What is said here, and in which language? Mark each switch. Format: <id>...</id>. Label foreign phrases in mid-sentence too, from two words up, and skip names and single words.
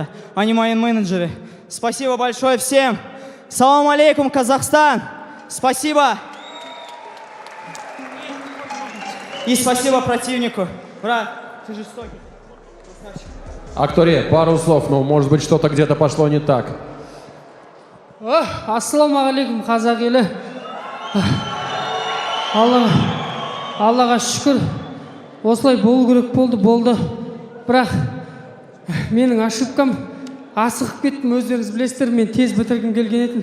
<ru>Они мои менеджеры. Спасибо большое всем.</ru> <ar>سلام عليكم,</ar> <ru>Казахстан. Спасибо. И спасибо противнику. Брат, ты жестокий. Акторе, пару слов, но может быть что-то где-то пошло не так.</ru> <kk>Ассаламағалейкум, қазақ елі. Аллаға шүкір. Осылай болу керек болды. Бірақ менің ошибкам, асығып кеттім, өздеріңіз білесіздер, мен тез бітіргім келген едім.</kk>